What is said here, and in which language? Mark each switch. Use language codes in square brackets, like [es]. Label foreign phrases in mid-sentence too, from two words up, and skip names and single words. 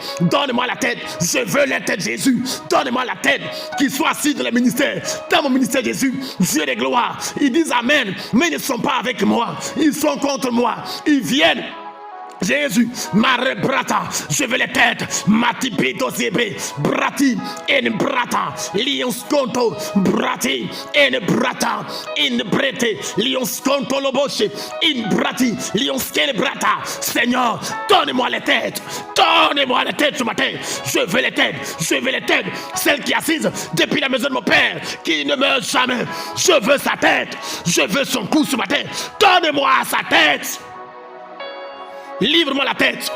[fr] Donne-moi la tête. Je veux la tête de Jésus. Donne-moi la tête. Qui soit assis dans le ministère. Dans mon ministère Jésus. Dieu des gloires. Ils disent Amen. Mais ils ne sont pas avec moi. Ils sont contre moi. Ils viennent. Jésus, Marebrata, je veux les têtes, Matipito Zebe, Brati, en Brata, Lionsconto, Brati, en Brata, in Brete, Lionsconto Loboshe, in Brati, Lionsken Brata. Seigneur, donne-moi les têtes ce matin. Je veux les têtes, celle qui est assise depuis la maison de mon père, qui ne meurt jamais. Je veux sa tête, je veux son cou ce matin. Donne-moi sa tête. Livre-moi la tête.